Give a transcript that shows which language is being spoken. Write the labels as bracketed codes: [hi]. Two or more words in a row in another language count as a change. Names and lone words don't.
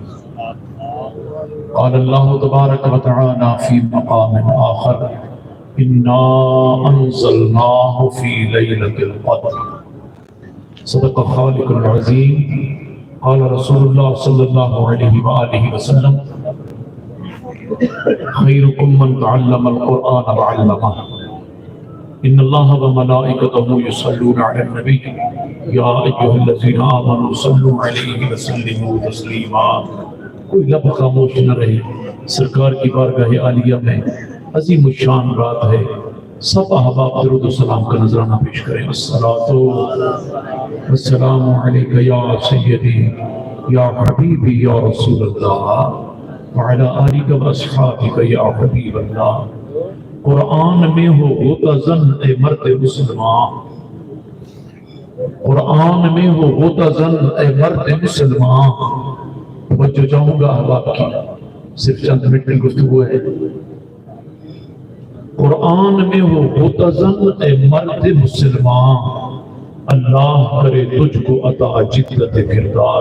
[ar] قال الله تبارك وتعالى في مقام آخر إنا أنزلناه في ليلة القدر. صدق الخالق العظيم. قال رسول الله صلى الله عليه وآله وسلم خيركم من تعلم القرآن وعلمه. إن الله وملائكته يصلون على النبي يا أيها الذين آمنوا صلوا عليه وسلموا تسليما. [ur] کوئی لب خاموش نہ رہے، سرکار کی بارگاہ عالیہ میں عظیم شان رات ہے. سب احباب درود سلام کا نذرانہ پیش کریں. [ar] الصلاة والسلام عليك يا سيدي يا حبيبي يا رسول الله وعلى آلك وأصحابك يا حبيب الله. [ur] قرآن میں ہو ہوتا جن اے مرد مسلمان، قرآن میں ہو ہوتا جن اے مرد مسلمان. توجہ چاہوں گا احباب کی، صرف چند منٹ کی گفتگو ہے. قرآن میں ہو ہوتا جن اے مرد مسلمان، اللہ کرے تجھ کو عطا جدت کردار.